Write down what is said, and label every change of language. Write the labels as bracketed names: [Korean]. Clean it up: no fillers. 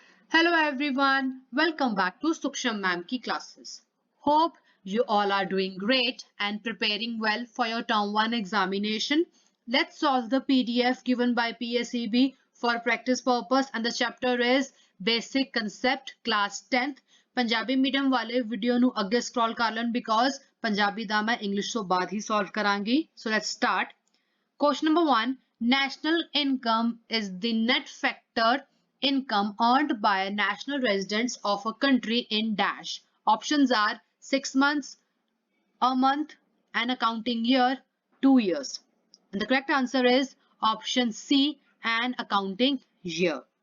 [English] Hello everyone, welcome back to Suksham Ma'am ki classes. Hope you all are doing great and preparing well for your term 1 examination. Let's solve the PDF given by PSEB for practice purpose and the chapter is Basic Concept Class 10th. [Punjabi] Punjabi medium वाले video ਨੂੰ ਅੱਗੇ scroll ਕਰ ਲੈਣ because Punjabi ਦਾ ਮੈਂ English ਤੋਂ ਬਾਅਦ ਹੀ solve ਕਰਾਂਗੀ. [English] So let's start. Question number 1. National income is the net factor income earned by national residents of a country in dash. Options are 6 months, a month, an accounting year, 2 years. And the correct answer is option C, an accounting year.